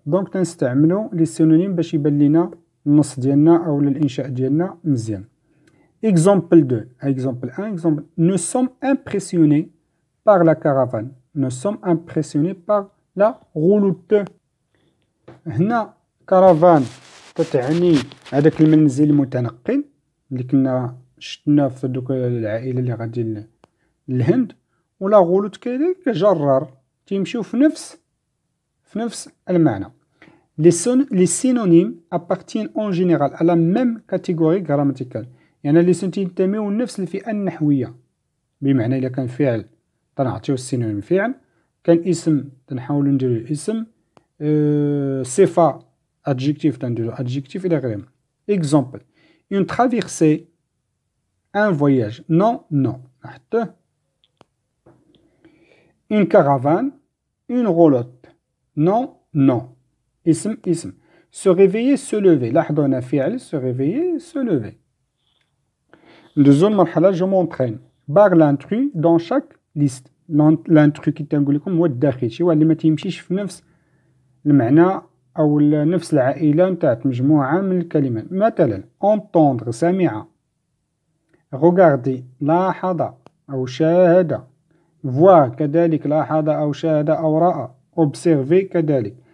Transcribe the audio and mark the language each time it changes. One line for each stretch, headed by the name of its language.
Arabic: دونك تنستعملو لي سينونيم باش يبان لينا النص ديالنا أو الإنشاء ديالنا مزيان.
French: Exemple 2. Exemple 1. Exemple. Nous sommes impressionnés par la caravane. Nous sommes impressionnés par la roulotte.
Arabic: هنا كارافان تتعني هذاك المنزل المتنقل اللي كنا شفنا في دوك العائلة اللي غادي للهند، ولا غولوت كذلك جرار تيمشيو في نفس المعنى.
French: Les synonymes appartiennent en général à la même catégorie grammaticale.
Arabic: يعني لي سون تينتميو لنفس الفئة النحوية، بمعنى إلا كان فعل تنعطيو السينونيم فعل، كان اسم تنحاولو نديرو الاسم، صفة adjectif تنديرو adjectif إلى غيره.
French: Exemple. Une traversée, un voyage.
Arabic: Non. نحطوه.
French: Une caravane, une roulotte. Non. اسم. Se réveiller, se lever.
Arabic: لاحظوا هنا فعل
French: se réveiller, se lever. Deuxième مرحلة je m'entraîne. Barre l'intrus dans chaque liste.
Arabic: l'intrus كي تنقول لكم هو الداخل، شي هو اللي ما تيمشيش في نفس المعنى أو نفس العائلة نتاع مجموعة من الكلمات. مثلا entendre سمع، regarder لاحظ أو شاهد، voir كذلك لاحظ أو شاهد أو رأى، observer كذلك.